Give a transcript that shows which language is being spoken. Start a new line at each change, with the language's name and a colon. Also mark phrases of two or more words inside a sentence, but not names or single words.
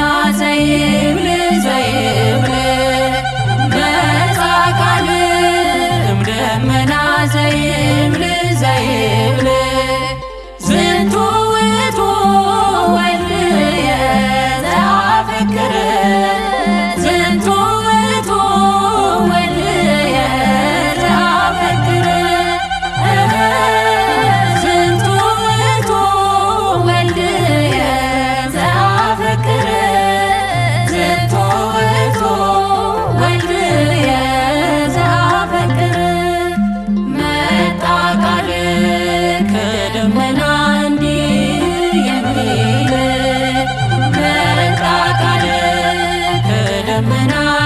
Geez: ዘይብል ዘይብል መጻ ቃል እምደመና ዘይብል ዘይብል ዝንቱ ውእቱ ወልድየ ዘአፈቅር ዝንቱ ውእቱ ወልድየ ዘአፈቅር ዝንቱ ውእቱ ወልድየ ዘአፈቅር ዝንቱ ውእቱ ወልድየ ዘአፈቅር
Amharic: መጣ ቃል ከደመና እንዲህ የሚል መጣ ቃል ከደመና